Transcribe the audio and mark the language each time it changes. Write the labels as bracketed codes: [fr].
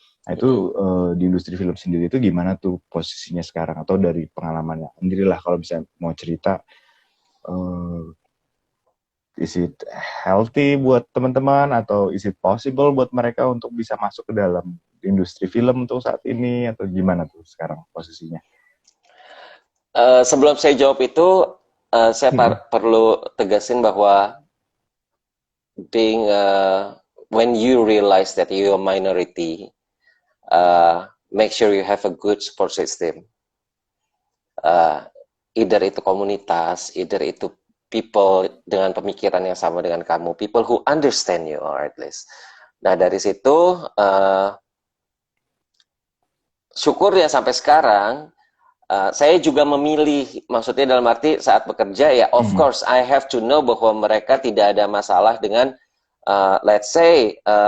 [id] Nah, itu di industri film sendiri itu gimana tuh posisinya sekarang, atau dari pengalamannya Andri lah kalau bisa mau cerita, [en] is it healthy [id] buat teman-teman, atau [en] is it possible [id] buat mereka untuk bisa masuk ke dalam industri film untuk saat ini, atau gimana tuh sekarang posisinya? Sebelum saya jawab itu, saya perlu tegasin bahwa [en] being when you realize that you are minority, make sure you have a good support system. [id] Either itu komunitas, either itu people dengan pemikiran yang sama dengan kamu, [en] people who understand you, or at least. [id] Nah, dari situ syukur ya sampai sekarang saya juga memilih, maksudnya dalam arti saat bekerja ya [en] of course I have to know [id] bahwa mereka tidak ada masalah dengan [en] let's say